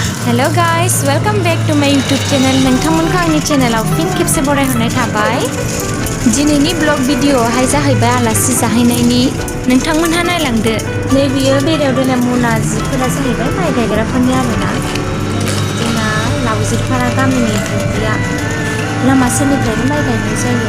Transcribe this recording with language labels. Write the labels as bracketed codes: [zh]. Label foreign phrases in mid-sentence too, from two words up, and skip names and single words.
[en] Hello guys, welcome back to my YouTube channel. [brx] नोंथांमोनखौ आंनि चेनेलाव फिन खेबसे बरायहरनाय थाबाय। दिनैनि ब्लग भिडिअआवहाय जाहैबाय आलासि जाहैनायनि। नोंथांमोनहा नायलांदो। नैबेयो बेरायाव दोननाय मना जिफोरा जाहैबाय माइ गायग्राफोरनि आरोना। जोंना लावजिरपारा गामिनि दुब्लिया लामा सेरनिफ्रायनो माइ गायनाय जायो।